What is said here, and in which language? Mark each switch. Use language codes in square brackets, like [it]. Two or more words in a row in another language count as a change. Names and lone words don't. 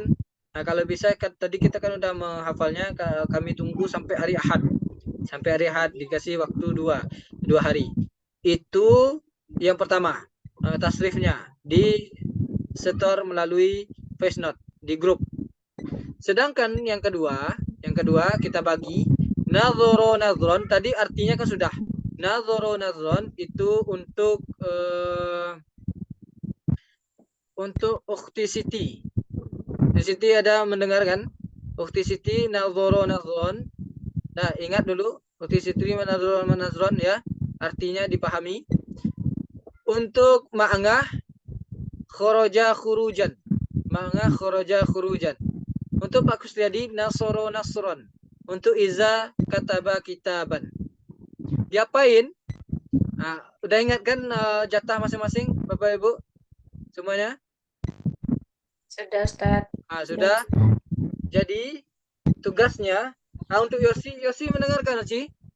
[id] Nah, kalau bisa tadi kita kan udah menghafalnya, kami tunggu sampai hari Ahad. Sampai hari Ahad dikasih waktu 2 hari. Itu yang pertama, tasrifnya di setor melalui voice note di grup. Sedangkan yang kedua kita bagi [ar] نظر نظرا, [id] tadi artinya kan sudah. [ar] نظر نظرا [id] itu untuk Ukti Siti. Di Siti ada mendengarkan? Ukti Siti [ar] نظر نظرا. [id] Nah, ingat dulu Ukti Siti [ar] نظر نظرا [id] ya. Artinya dipahami. Untuk ma'angah [ar] خرج خروجا. [id] Ma'angah [ar] خرج خروجا. [id] Untuk Pak Kusriyadi [ar] نصر نصرا. [id] Untuk Iza [ar] كتب كتابا. [id] Diapain? Nah, udah ingat kan jatah masing-masing Bapak Ibu? Semuanya? Sudah Ustaz. Sudah. Jadi tugasnya untuk Yosi mendengarkan Yosi?